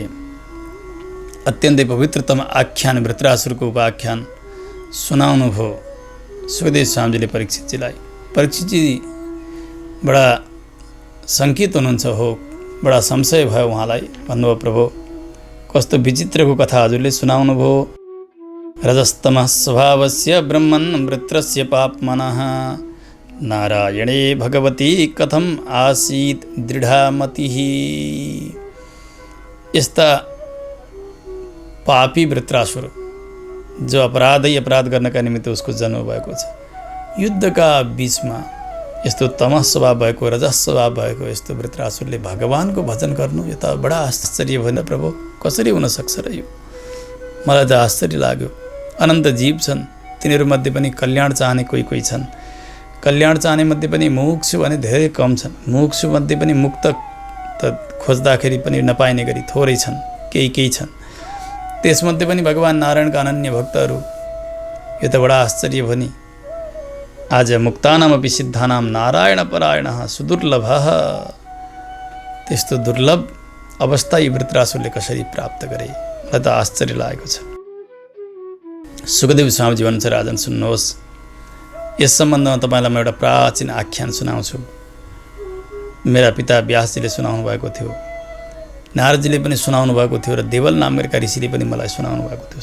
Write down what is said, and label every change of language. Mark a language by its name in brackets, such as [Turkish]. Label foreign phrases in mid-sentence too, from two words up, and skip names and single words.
[Nepali] अत्यन्तै पवित्रतम आख्यान वृत्रासुरको उपाख्यान सुनाउनु भयो सुखदेव स्वामीजीले परीक्षितजीलाई। परीक्षितजी बडा शङ्कित हुनुहुन्छ हो, बडा संशय भयो उहाँलाई। भन्नुभयो प्रभु कस्तो विचित्रको कथा हजुरले सुनाउनु भयो। [Sanskrit] रजस्तमः स्वभावस्य ब्रह्मन् वृत्रस्य पाप्मनः नारायणे भगवती कथम आसीत् दृढामतिः। [Nepali] यस्ता पापी वृत्रासुर जो अपराध गर्नका निमित्त उसको जन्म भएको छ, युद्धका बीचमा यस्तो तमस स्वभाव भएको, रजस स्वभाव भएको यस्तो वृत्रासुरले भगवानको भजन गर्नु, यो त बडा आश्चर्य भएन प्रभु, कसरी हुन सक्छ र यो? मलाई त आश्चर्य लाग्यो। अनन्त जीव छन्, तिनीहरूमध्ये पनि कल्याण चाहने कोही छन्। कल्याण चाहने मध्ये पनि मुमुक्षु भने धेरै कम छन्। मुमुक्षु मध्ये पनि मुक्त त खोज्दाखेरि पनि नपाइने गरी थोरै छन्, केही छन्। त्यसमध्ये पनि भगवान नारायणका अनन्य भक्तहरू, यो त बडा आश्चर्य भयो नि। [Sanskrit] आज मुक्तानामपि सिद्धानाम नारायण परायणः सुदुर्लभः। [Nepali] त्यस्तो दुर्लभ अवस्था यी वृत्रासुरले कसरी प्राप्त गरे, मलाई त आश्चर्य लागेको छ। सुखदेव स्वामीजी भन्छ, राजन सुन्नुहोस्, यस सम्बन्धमा तपाईँलाई म एउटा प्राचीन आख्यान सुनाउँछु। मेरा पिता व्यासजीले सुनाउनु भएको थियो, नारदजीले पनि सुनाउनु भएको थियो र देवल नाम गरेका ऋषिले पनि मलाई सुनाउनु भएको थियो।